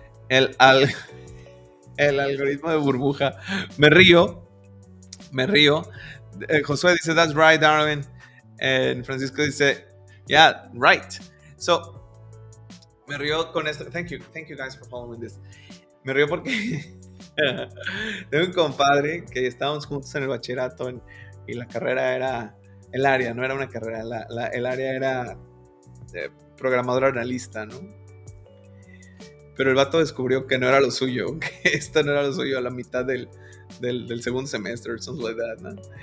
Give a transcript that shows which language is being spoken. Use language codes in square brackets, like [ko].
[es] El algoritmo de burbuja. Me río. Josué dice, [en] that's right, Darwin. And Francisco dice, yeah, right. So, [es] me río con esto. [en] Thank you guys for following this. [es] Me río porque tengo un compadre que estábamos juntos en el bachillerato y la carrera era, el área, no era una carrera, el área era programador analista, ¿no? Pero el vato descubrió que no era lo suyo, que esto no era lo suyo a la mitad del segundo semestre, [en] something like that, [es] ¿no?